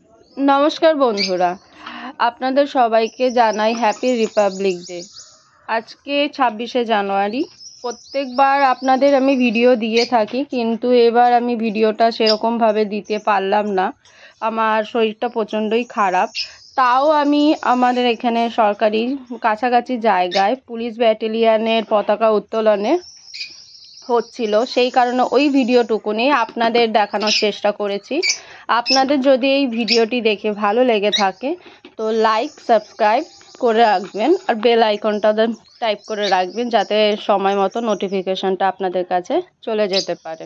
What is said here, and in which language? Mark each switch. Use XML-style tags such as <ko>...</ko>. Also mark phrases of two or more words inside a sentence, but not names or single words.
<bn>নমস্কার বন্ধুরা আপনাদের সবাইকে জানাই</bn> <en>Happy Republic Day.</en> <bn>আজ কে 26শে জানুয়ারি প্রত্যেক বার আপনাদের আমি ভিডিও দিয়ে থাকি কিন্তু এবার আমি ভিডিওটা সেরকম ভাবে দিতে পারলাম না। আমার শরীরটা প্রচণ্ডই খারাপ, তাও আমি আমাদের এখানে সরকারি কাছাকাছি জায়গায় পুলিশ ব্যাটালিয়নের পতাকা উত্তোলনে হচ্ছিল, সেই কারণে ওই ভিডিওটুকুনি আপনাদের দেখানোর চেষ্টা করেছি। আপনাদের যদি এই ভিডিওটি দেখে ভালো লেগে থাকে তো লাইক সাবস্ক্রাইব করে রাখবেন আর বেল আইকনটা টাইপ করে রাখবেন যাতে সময় মতো নোটিফিকেশনটা আপনাদের কাছে চলে যেতে পারে।</bn>